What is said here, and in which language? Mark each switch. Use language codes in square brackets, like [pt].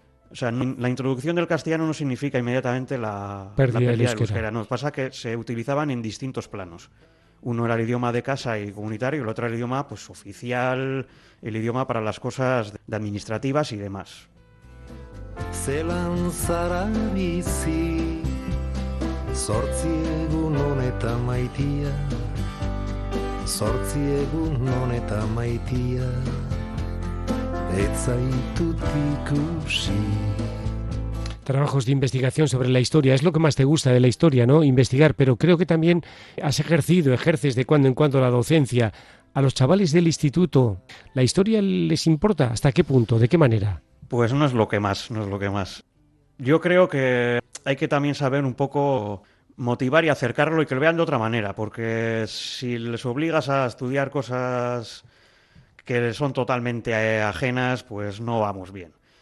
[es] O sea, la introducción del castellano no significa inmediatamente la pérdida del euskera. No, pasa que se utilizaban en distintos planos. Uno era el idioma de casa y comunitario, el otro era el idioma pues, oficial, el idioma para las cosas administrativas y demás. [eu] Zelan zara bizi, zortzi egun honeta maitia, zortzi egun honeta maitia, ez zaitut ikusi. [es] Trabajos de investigación sobre la historia, es lo que más te gusta de la historia, ¿no? Investigar, pero creo que también ejerces de cuando en cuando la docencia. A los chavales del instituto, ¿la historia les importa? ¿Hasta qué punto? ¿De qué manera? Pues no es lo que más, no es lo que más. Yo creo que hay que también saber un poco motivar y acercarlo y que lo vean de otra manera, porque si les obligas a estudiar cosas que son totalmente ajenas, pues no vamos bien.